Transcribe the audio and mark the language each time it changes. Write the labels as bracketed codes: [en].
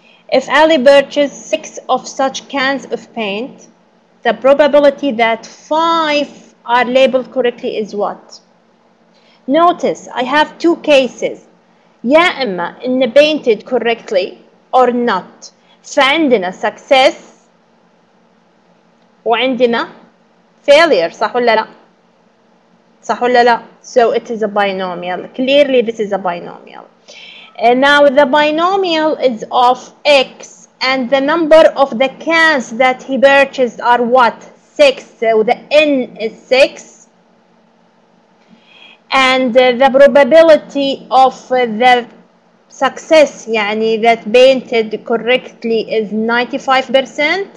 [en] If Ali purchased 6 of such cans of paint, the probability that 5 are labeled correctly is what? Notice I have 2 cases. [ar] يا إما إن [en] painted correctly or not. [ar] فعندنا success وعندنا failure. صح ولا لا؟ صح ولا لا؟ [en] So it is a binomial. Clearly this is a binomial. And now the binomial is of x, and the number of the cans that he purchased are what? 6. So the n is 6. And the probability of the success يعني that painted correctly is 95%.